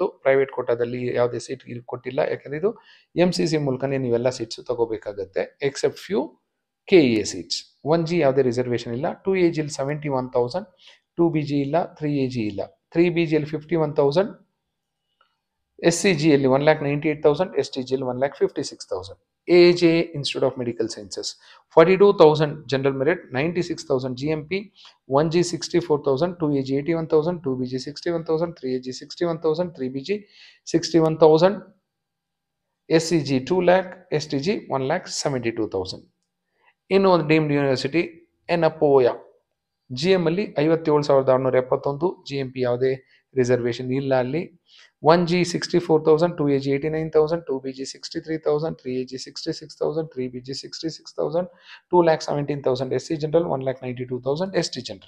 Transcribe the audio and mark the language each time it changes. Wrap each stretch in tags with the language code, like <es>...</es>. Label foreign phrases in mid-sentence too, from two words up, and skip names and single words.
<kn>ಪ್ರೈವೇಟ್ ಕೋಟಾದಲ್ಲಿ ಯಾವುದೇ ಸೀಟ್ ಕೊಟ್ಟಿಲ್ಲ, ಯಾಕಂದ್ರೆ ಇದು MCC ಮೂಲಕನೇ ನೀವೆಲ್ಲ ಸೀಟ್ಸ್ ತಗೋಬೇಕಾಗತ್ತೆ,</kn> <en>except few KEA seats.</en> <kn>1G ಯಾವುದೇ ರಿಸರ್ವೇಷನ್ ಇಲ್ಲ. 2AG ಅಲ್ಲಿ 71,000, 2BG ಇಲ್ಲ, 3AG ಇಲ್ಲ. 3BG ಅಲ್ಲಿ 51,000, SCG ಅಲ್ಲಿ 1,98,000, STG ಅಲ್ಲಿ 1,56,000.</kn> <en>AJ Institute of Medical Sciences 42,000 general merit, 96,000 GMP, 1G 64,000, 2AG 81,000, 2BG 61,000, 3AG 61,000, 3BG 61,000, SCG 2 lakh, STG 1,72,000.</en> <kn>ಇನ್ನು ಒಂದು</kn> <en>deemed university</en> <kn>ಎನಪೋಯ. GM ಅಲ್ಲಿ 57,671, GMP ಯಾವುದೇ ರಿಸರ್ವೇಷನ್ ಇಲ್ಲ ಅಲ್ಲಿ. 1G 64,000, 2AG 89,000, 2BG 63,000, 3AG 66,000, 3BG 66,000, 2,17,000</kn> <en>SC general,</en> <kn>1,92,000</kn> <en>ST general.</en>